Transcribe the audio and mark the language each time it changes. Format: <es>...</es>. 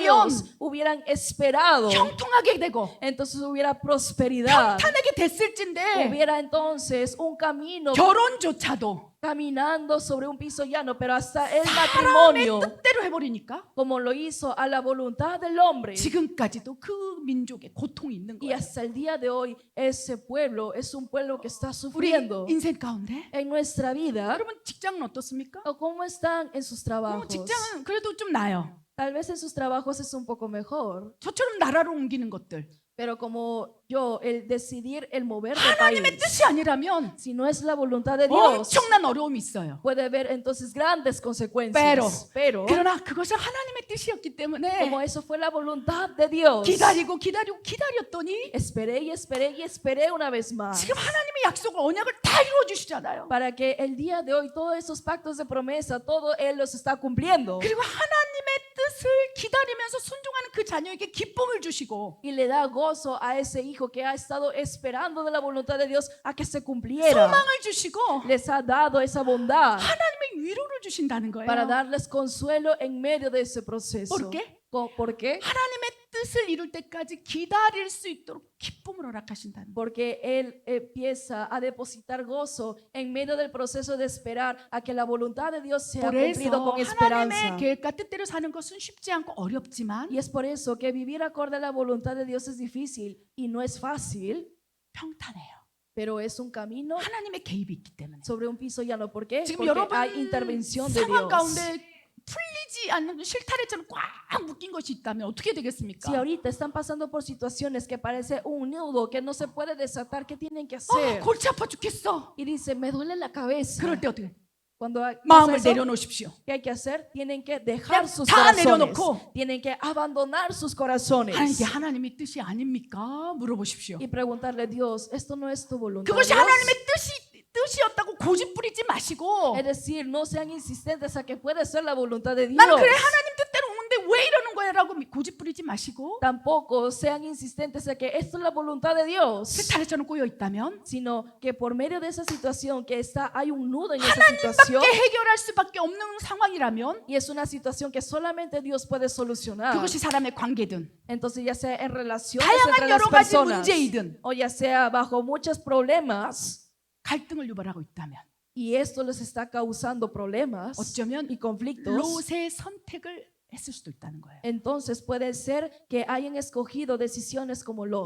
<es>Dios, hubieran esperado,</es> <ko>형통하게 되고</ko> <es>entonces hubiera prosperidad.</es> <ko>평탄하게 됐을진데</ko> <es>Hubiera entonces un camino</es> <ko>결혼조차도</ko> <es>caminando sobre un piso llano, pero hasta el</es> <ko>사람의</ko> <es>matrimonio,</es> <ko>뜻대로 해버리니까</ko> <es>como lo hizo a la voluntad del hombre.</es> <ko>지금까지도 그 민족에 고통이 있는</ko> <es>Y</es> <ko>거예요.</ko> <es>hasta el día de hoy, ese pueblo es un pueblo que está</es> <ko>우리</ko> <es>sufriendo</es> <ko>인생 가운데</ko> <es>en nuestra vida.</es> <ko>여러분 직장은 어떻습니까?</ko> <es>¿O cómo están en sus trabajos?</es> <ko>직장은 그래도 좀 나아요.</ko> <es>Tal vez en sus trabajos es un poco mejor,</es> <ko>저처럼 나라로 옮기는 것들</ko> <es>pero como yo, el decidir el mover de</es> <ko>하나님의</ko> <es>país,</es> <ko>뜻이 아니라면</ko> <es>si no es la voluntad de Dios,</es> <ko>엄청난 어려움이 있어요.</ko> <es>puede haber entonces grandes consecuencias. Pero Pero</es> <ko>그러나 그것은 하나님의 뜻이었기 때문에</ko> <es>como eso fue la voluntad de Dios,</es> <ko>기다렸더니</ko> <es>esperé y esperé y esperé una vez más</es> <ko>지금 하나님의 약속을 언약을 다 이루어 주시잖아요.</ko> <es>para que el día de hoy todos esos pactos de promesa, todo Él los está cumpliendo.</es> <ko>그리고 하나님의 뜻을 기다리면서 순종하는 그 자녀에게 기쁨을 주시고</ko> <es>Y le da gozo a ese hijo que ha estado esperando de la voluntad de Dios a que se cumpliera.</es> <ko>소망을 주시고</ko> <es>Les ha dado esa bondad</es> <ko>하나님의 위로를 주신다는 거예요.</ko> <es>para darles consuelo en medio de ese proceso. ¿Por qué? ¿Por qué?</es> <ko>하나님의 뜻을 이룰 때까지 기다릴 수 있도록 기쁨을 허락하신다는 거예요.</ko> <es>Porque Él empieza a depositar gozo en medio del proceso de esperar a que la voluntad de Dios sea cumplido</es> <ko>그래서</ko> <es>con esperanza.</es> <ko>하나님의 계획과 뜻대로 사는 것은 쉽지 않고 어렵지만</ko> <es>Y es por eso que vivir acorde a la voluntad de Dios es difícil y no es fácil,</es> <ko>평탄해요.</ko> <es>pero es un camino</es> <ko>하나님의 개입이 있기 때문에.</ko> <es>sobre un piso llano. ¿Por qué?</es> <ko>지금</ko> <es>Porque</es> <ko>여러분</ko> <es>hay intervención de</es> <ko>상황</ko> <es>Dios.</es> <ko>가운데 풀리지 않는 실타래처럼 꽉 묶인 것이 있다면 어떻게 되겠습니까?</ko> <es>Si ahorita están pasando por situaciones que parece un nudo que no se puede desatar, ¿qué tienen que hacer?</es> <ko>골치 아파 죽겠어.</ko> <es>Y dice, me duele la cabeza.</es> <ko>그럴 때 어떻게?</ko> <es>Cuando pasa</es> <ko>마음을</ko> <es>eso,</es> <ko>내려놓으십시오.</ko> <es>¿qué hay que hacer? Tienen que dejar</es> <ko>그냥</ko> <es>sus</es> <ko>다</ko> <es>corazones.</es> <ko>내려놓고</ko> <es>Tienen que abandonar sus corazones.</es> <ko>이게 하나님의 뜻이 아닙니까? 물어보십시오.</ko> <es>Y preguntarle a Dios, ¿esto no es tu voluntad?</es> <ko>그것이</ko> <es>Dios?"</es> <ko>하나님의 뜻이었다고 고집 부리지 마시고</ko> <es>Es decir, no sean insistentes a que puede ser la voluntad de Dios.</es> <ko>나는 그래 하나님 뜻대로 오는데 왜 이러는 거야 라고 고집 부리지 마시고</ko> <es>Tampoco sean insistentes a que esto es la voluntad de Dios,</es> <ko>세탈에서는 꼬여 있다면</ko> <es>sino que por medio de esa situación que está, hay un nudo en esa situación</es> <ko>하나님밖에 해결할 수밖에 없는 상황이라면</ko> <es>y es una situación que solamente Dios puede solucionar.</es> <ko>그것이 사람의 관계든</ko> <es>Entonces ya sea en relaciones</es> <ko>다양한</ko> <es>entre las</es> <ko>여러 가지</ko> <es>personas</es> <ko>문제이든</ko> <es>o ya sea bajo muchos problemas</es> <ko>갈등을 유발하고 있다면</ko> <es>y esto les está causando problemas</es> <ko>어쩌면</ko> <es>y conflictos,</es> <ko>롯의 선택을 했을 수도 있다는 거예요.</ko> <es>entonces puede ser que hayan escogido decisiones como Lot.</es>